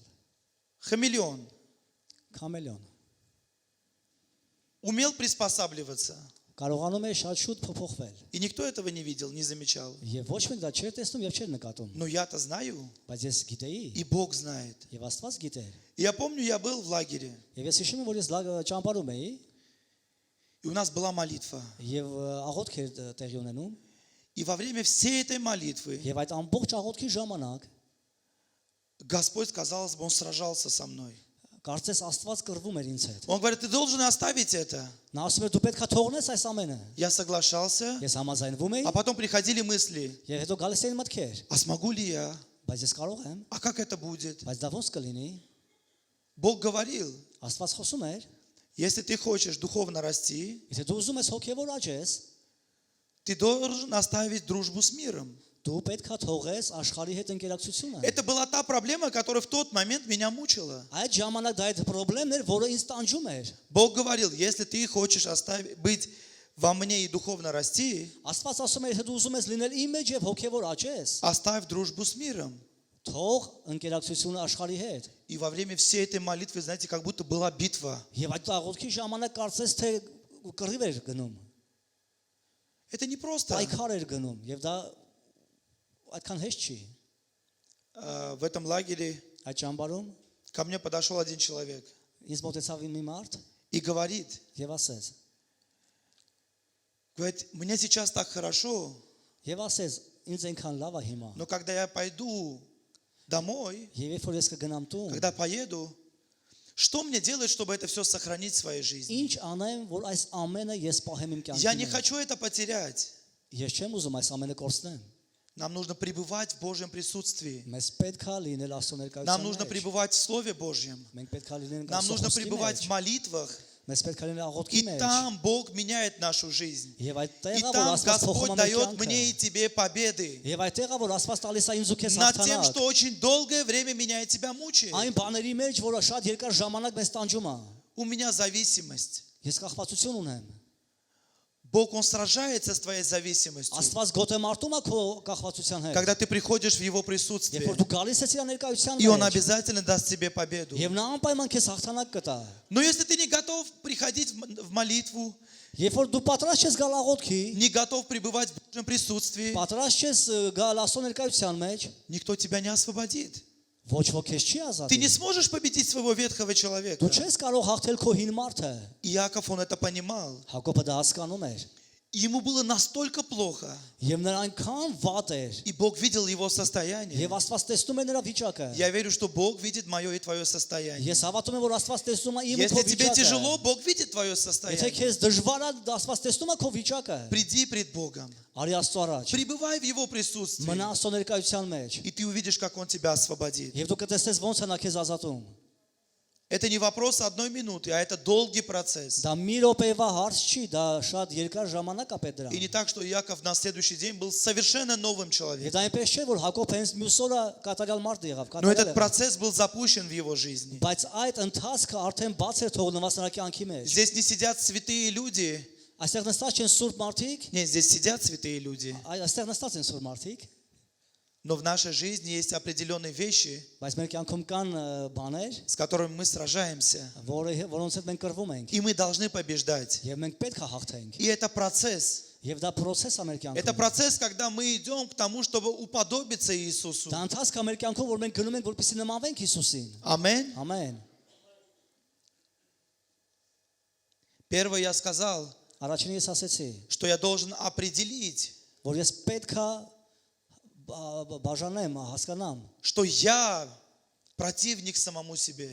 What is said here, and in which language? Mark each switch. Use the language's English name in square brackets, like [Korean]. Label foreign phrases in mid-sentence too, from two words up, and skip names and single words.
[Russian] Хамелеон. [Armenian] Քամելիոն։ [Russian] Умел приспосабливаться. [Armenian] Կարողանում է շատ շուտ փոփոխվել։ [Russian] И никто этого не видел, не замечал. [Armenian] Եվ ոչ մեկ դա չէր տեսնում եւ չէր նկատում։ [Russian] Но я-то знаю, [Armenian] Բայց ես գիտեի [Russian] и Бог знает. [Armenian] եւ Աստված գիտեր։ [Russian] Я помню, я был в лагере, [Armenian] Եվ ես հիշում եմ, որ ես ճամփարում էի [Russian] и у нас была молитва. [Armenian] եւ աղոթք էր տեղի ունենում [Russian] И во время всей этой молитвы [Armenian] եւ այդ ամբողջ աղոթքի ժամանակ [Russian] Господь, казалось бы, Он сражался со мной. [Armenian] կարծես Աստված կռվում էր ինձ հետ։ [Russian] Он говорит, ты должен оставить это. [Armenian] Նա ասում էր դու պետք է թողնես այս ամենը։ [Russian] Я соглашался, [Armenian] Ես համաձայնվում էի [Russian] а потом приходили мысли, [Armenian] եւ հետո գալիս էին մտքեր, [Russian] а смогу ли я? [Armenian] բայց ես կարող եմ, [Russian] А как это будет? [Armenian] բայց դա ոնց կլինի։ [Russian] Бог говорил, [Armenian] Աստված խոսում էր, [Russian] если ты хочешь духовно расти, [Armenian] եթե դու ուզում ես հոգեվոր աճես, [Russian] ты должен оставить дружбу с миром. [Armenian] դու պետք է թողես աշխարհի հետ ընկերակցությունը։ [Russian] Это была та проблема, которая в тот момент меня мучила. [Armenian] Այդ ժամանակ դա այդ խնդիրն էր, որը ինձ տանջում էր։ [Russian] Бог говорил, если ты хочешь быть во мне и духовно расти, [Armenian] Աստված ասում էր, եթե դու ուզում ես լինել իմ մեջ եւ հոգեվոր աճես, [Russian] оставь дружбу с миром. [Armenian] թող ընկերակցությունը աշխարհի հետ։ [Russian] И во время всей этой молитвы, знаете, как будто была битва. [Armenian] Եվ այդ աղոթքի ժամանակ կարծես թե կռիվ էր գնում, [Russian] Это не просто. [Armenian] պայքար էր գնում, եւ դա այդքան հեշտ չի։ [Russian] В этом лагере [Armenian] Այդ ճամբարում [Russian] ко мне подошел один человек [Armenian] ինձ մոտեցավ մի մարդ [Russian] и говорит, [Armenian] եւ ասեց, [Russian] говорит, мне сейчас так хорошо, [Armenian] եւ ասեց, ինձ այնքան լավ է հիմա։ [Russian] но когда я пойду домой, [Armenian] Եվ երբ որ ես կգնամ տուն, [Russian] когда поеду, что мне делать, чтобы это все сохранить в своей жизни? [Armenian] ինչ անեմ, որ այս ամենը ես պահեմ իմ [Russian] Я [Armenian] կյանքի [Russian] не [Armenian] մեջ։ [Russian] хочу это потерять. [Armenian] Ես չեմ ուզում այս ամենը կորցնեմ։ [Russian] Нам нужно пребывать в Божьем присутствии. [Armenian] Մեզ պետք է լինել Աստծո [Russian] Нам нужно [Armenian] ներկայության մեջ։ [Russian] пребывать в Слове Божьем. [Armenian] Մենք պետք է լինենք [Russian] Нам [Armenian] Աստծո [Russian] нужно [Armenian] խոսքի [Russian] пребывать [Armenian] մեջ։ [Russian] в молитвах. [Armenian] Մեզ պետք է լինել աղոթքի [Russian] И [Armenian] մեջ։ [Russian] там Бог меняет нашу жизнь. [Armenian] Եվ [Russian] И [Armenian] այդտեղ որ [Russian] там [Armenian] Աստված փոխում [Russian] Господь [Armenian] է մեր [Russian] дает мне [Armenian] կյանքը։ [Russian] и тебе победы [Armenian] Եվ այդտեղ որ Աստված տալիս է ինձ ու քեզ [Russian] над тем, [Armenian] հաղթանակ։ [Russian] что очень долгое время меня и тебя мучает. [Armenian] Այն բաների մեջ, որը շատ երկար ժամանակ մեզ տանջում է։ [Russian] У меня зависимость. [Armenian] Ես կախվածություն ունեմ։ [Russian] Бог, Он сражается с твоей зависимостью. [Armenian] Աստված գոտե մարտում է քո կախվածության հետ։ [Russian] Когда ты приходишь в Его [Armenian] Երբ [Russian] присутствие, [Armenian] որ դու գալիս ես իր ներկայության [Russian] и Он [Armenian] մեջ, [Russian] обязательно даст тебе победу. [Armenian] եւ նա անպայման քեզ հաղթանակ կտա։ [Russian] Но если ты не готов приходить в молитву, [Armenian] Երբ որ դու պատրաստ ես գալ աղոթքի, [Russian] не готов пребывать в Божьем присутствии, [Armenian] պատրաստ ես գալ Աստծո ներկայության մեջ, [Russian] никто тебя не освободит. [Armenian] ոչ ոք քեզ չի [Russian] Ты не [Armenian] ազատի։ [Russian] сможешь победить своего ветхого человека. [Armenian] Դու չես կարող հաղթել քո հին մարդը։ [Russian] Иаков, он это понимал. [Armenian] Հակոբը դա հասկանում էր։ [Russian] Ему было настолько плохо, [Armenian] Եվ նրան այնքան վատ էր, [Russian] и Бог видел его состояние. [Armenian] եւ Աստված տեսնում է նրա վիճակը։ [Russian] Я верю, что Бог видит мое и твое состояние. [Armenian] Ես հավատում եմ, որ Աստված տեսնում է իմ ու քո [Russian] Если тебе [Armenian] վիճակը։ [Russian] тяжело, Бог видит твое [Armenian] Եթե [Russian] состояние. [Armenian] քեզ դժվար է, Աստված տեսնում է քո վիճակը։ [Russian] Приди пред Богом, [Armenian] Արի Աստծո առաջ։ [Russian] пребывай в Его присутствии, [Armenian] Մնա Աստծո ներկայության մեջ։ [Russian] и ты увидишь, как Он тебя освободит. [Armenian] Եվ դու կտեսնես ոնց է նա քեզ ազատում։ [Russian] Это не вопрос одной минуты, а это долгий процесс. [Armenian] Դա մի րոպեվա հարց չի, դա շատ երկար ժամանակ է պետք [Russian] И [Armenian] դրան։ [Russian] не так, что Иаков на следующий день был совершенно новым [Armenian] Եվ [Russian] человеком. [Armenian] դա այնպես չէ, որ Հակոբ հենց մյուս օրը կատարյալ մարդ եղավ, [Russian] Но [Armenian] կատարյալ [Russian] этот [Armenian] եղավ։ [Russian] процесс был запущен в его жизни. [Armenian] Բայց այդ ընթացքը արդեն բաց էր թողնված նրա կյանքի մեջ։ [Russian] Здесь не сидят святые люди. [Armenian] Այստեղ նստած չեն սուրբ մարդիկ, [Russian] Нет, здесь сидят святые люди. [Armenian] այստեղ նստած են սուրբ մարդիկ, [Russian] Но в нашей жизни есть определенные вещи, [Armenian] բայց մեր կյանքում կան բաներ, [Russian] с которыми мы сражаемся. [Armenian] որոնց հետ մենք կռվում ենք։ [Russian] И мы должны побеждать. [Armenian] Եվ մենք պետք է հաղթենք։ [Russian] И это процесс. [Armenian] Եվ դա process է մեր [Russian] Это [Armenian] կյանքում։ [Russian] процесс, когда мы идем к тому, чтобы уподобиться Иисусу. [Armenian] Դա ընթացք է մեր կյանքում, որ մենք գնում ենք, որպեսզի նմանվենք Հիսուսին։ [Russian] Аминь. [Armenian] Ամեն։ [Russian] Первое я сказал, [Armenian] Առաջինը ես ասեցի, [Russian] что я должен определить, [Armenian] որ ես պետք է բաժանեմ, հասկանամ, [Russian] что я противник самому себе.